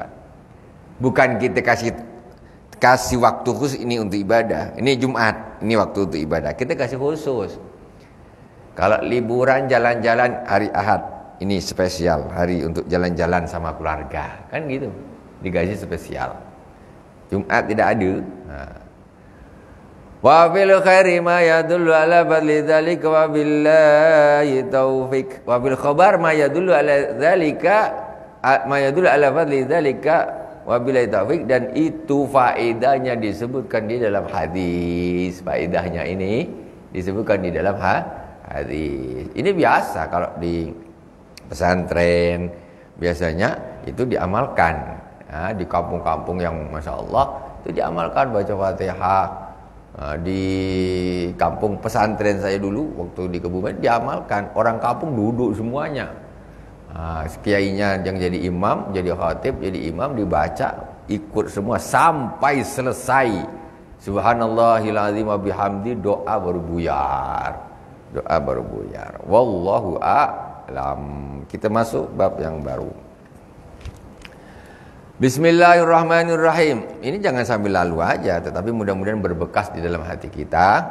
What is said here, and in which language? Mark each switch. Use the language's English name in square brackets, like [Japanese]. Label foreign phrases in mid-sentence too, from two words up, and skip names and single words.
[Indonesian] Bukan kita kasih waktu khusus ini untuk ibadah. Ini Jumat, ini waktu untuk ibadah. Kita kasih khusus. Kalau liburan jalan-jalan hari Ahad, ini spesial, hari untuk jalan-jalan sama keluarga. Kan gitu. Digaji spesial. Jumat tidak ada. [Arabic] وبالخير ما يدل على فضل ذلك وبالله التوفيق. وبالخبر ما يدل على ذلك على فضل ذلك وبالله التوفيق, [Indonesian] dan itu faedahnya disebutkan di dalam hadis. Faedahnya ini disebutkan di dalam hadis. Ini biasa kalau di pesantren biasanya itu diamalkan. Di kampung-kampung yang [Arabic] ما شاء الله [Indonesian] itu diamalkan baca Fatihah. Di kampung pesantren saya dulu waktu di Kebumen diamalkan. Orang kampung duduk semuanya. Kiainya yang jadi imam, jadi khatib, jadi imam, dibaca, ikut semua sampai selesai. [Arabic] سبحان الله العظيم وبحمده, [Indonesian] doa baru buyar. Doa baru buyar. [Arabic] والله أعلم. [Indonesian] Kita masuk bab yang baru. Bismillahirrahmanirrahim. Ini jangan sambil lalu aja, tetapi mudah-mudahan berbekas di dalam hati kita.